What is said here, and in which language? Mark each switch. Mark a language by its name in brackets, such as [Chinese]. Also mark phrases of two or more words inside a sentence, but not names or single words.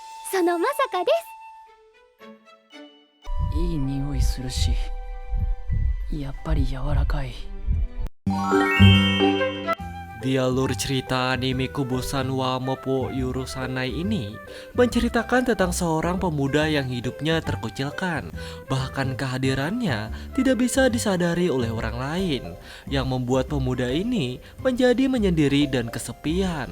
[Japanese] そのまさかです。いい匂いするし、やっぱり柔らかい。 [Indonesian] Di alur cerita anime Kobosan wa Moppo Yurusanai ini menceritakan tentang seorang pemuda yang hidupnya terkucilkan. Bahkan kehadirannya tidak bisa disadari oleh orang lain, yang membuat pemuda ini menjadi menyendiri dan kesepian.